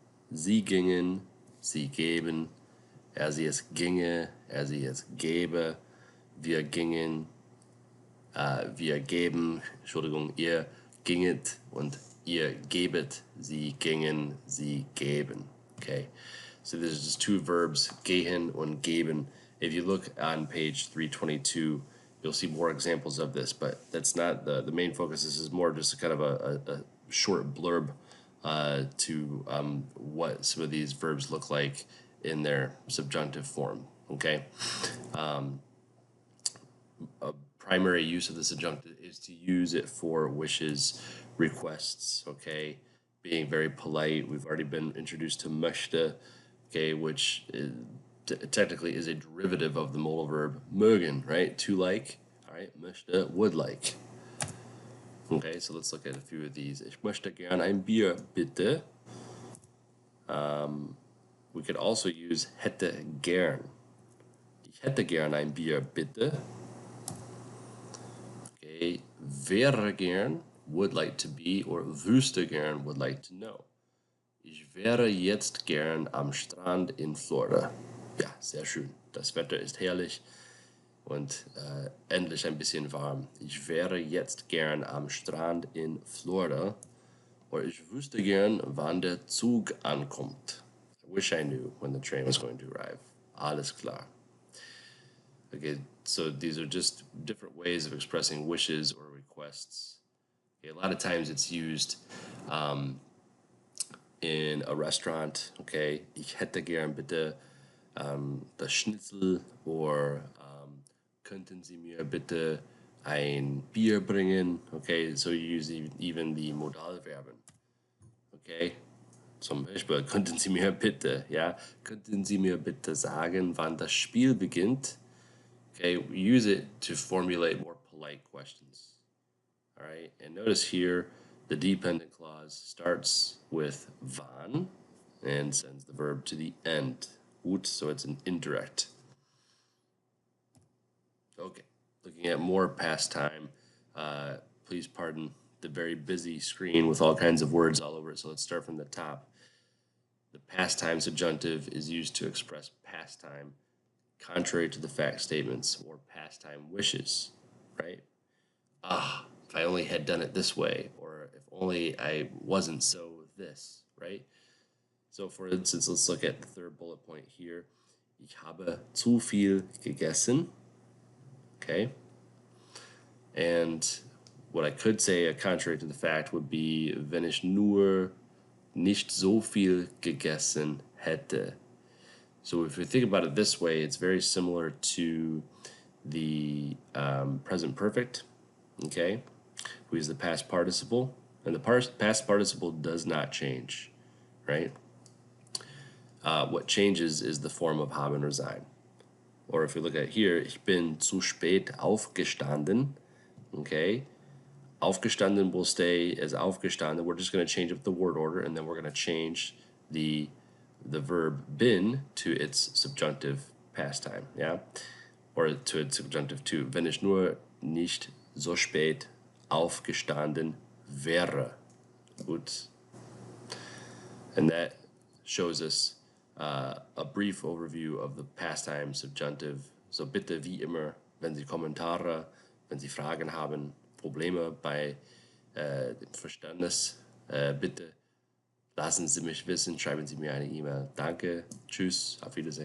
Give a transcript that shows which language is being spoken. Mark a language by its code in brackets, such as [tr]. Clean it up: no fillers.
[de] Sie gingen, sie geben, sie es ginge, sie es gäbe, wir gingen, wir geben, Entschuldigung, ihr ginget und ihr gebet, sie gingen, sie geben. [en] Okay, so there's just two verbs, [de] gehen und geben. [en] If you look on page 322, you'll see more examples of this, but that's not the main focus. This is more just kind of a short blurb to what some of these verbs look like in their subjunctive form, okay? A primary use of the subjunctive is to use it for wishes, requests, okay? Being very polite. We've already been introduced to möchte, okay, which technically is a derivative of the modal verb mögen, right? To like, all right? Möchte, would like. Okay, so let's look at a few of these. [de] Ich möchte gern ein Bier, bitte. [en] We could also use hätte gern. [de] Ich hätte gern ein Bier, bitte. [en] Okay, wäre gern, would like to be, or wüsste gern, would like to know. [de] Ich wäre jetzt gern am Strand in Florida. Ja, sehr schön. Das Wetter ist herrlich. Und endlich ein bisschen warm. Ich wäre jetzt gern am Strand in Florida. Oder ich wüsste gern, wann der Zug ankommt. [en] I wish I knew when the train was going to arrive. [de] Alles klar. [en] Okay, so these are just different ways of expressing wishes or requests. Okay, a lot of times it's used in a restaurant. [de] Okay, ich hätte gern bitte das Schnitzel, or könnten Sie mir bitte ein Bier bringen? [en] Okay, so you use even the [de] Modalverben. Okay, zum Beispiel, könnten Sie mir bitte, ja, könnten Sie mir bitte sagen, wann das Spiel beginnt? [en] Okay, we use it to formulate more polite questions. All right, and notice here The dependent clause starts with wann and sends the verb to the end. Gut, so it's an indirect. Okay, looking at more past time. Please pardon the very busy screen with all kinds of words all over it. So let's start from the top. The past time subjunctive is used to express past time contrary to the fact statements or past time wishes, right? If I only had done it this way, or if only I wasn't so this, right? So for instance, let's look at the third bullet point here. [de] Ich habe zu viel gegessen. [en] Okay. And what I could say, contrary to the fact, would be, [de] wenn ich nur nicht so viel gegessen hätte. [en] So if we think about it this way, it's very similar to the present perfect, okay? We use the past participle, and the past participle does not change, right? What changes is the form of haben or sein. Or if we look at here, [de] ich bin zu spät aufgestanden, [en] okay? Aufgestanden will stay as aufgestanden. We're just going to change up the word order, and then we're going to change the verb bin to its subjunctive pastime, yeah? Or to its subjunctive too. [de] Wenn ich nur nicht so spät aufgestanden wäre. Gut. [en] And that shows us a brief overview of the pastime subjunctive. [de] So bitte wie immer, wenn Sie Kommentare, wenn Sie Fragen haben, Probleme bei dem Verständnis, bitte lassen Sie mich wissen, schreiben Sie mir eine E-Mail. Danke, tschüss, auf Wiedersehen.